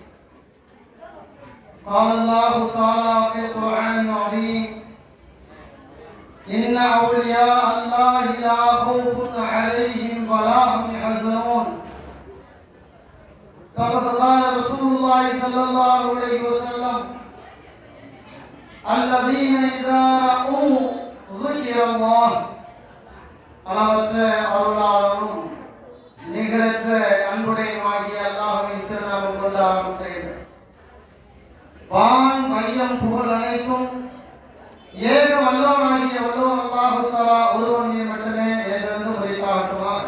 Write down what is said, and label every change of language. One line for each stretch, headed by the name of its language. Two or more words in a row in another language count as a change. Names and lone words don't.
Arabic: قال الله تعالى في القرآن العظيم: إن أولياء الله لا خوف عليهم ولا هم يحزنون. فقد قال رسول الله صلى الله عليه وسلم: الذين إذا رأوا ذكر الله.
Tamil: அளவற்ற அருளாளனும் நிகரற்ற அன்புடையமாகிய அல்லாஹ்வின் திருநாமம் கொண்டு ஆரம்பம் செய்கிறேன். வான் மையம் புகழ் அனைத்தும் ஏக வல்லவனாகிய வல்லவன்
Arabic: الله تعالى
Tamil: ஒருவனையே மட்டுமே என்றென்றும் உரைத்தாகட்டுமாக.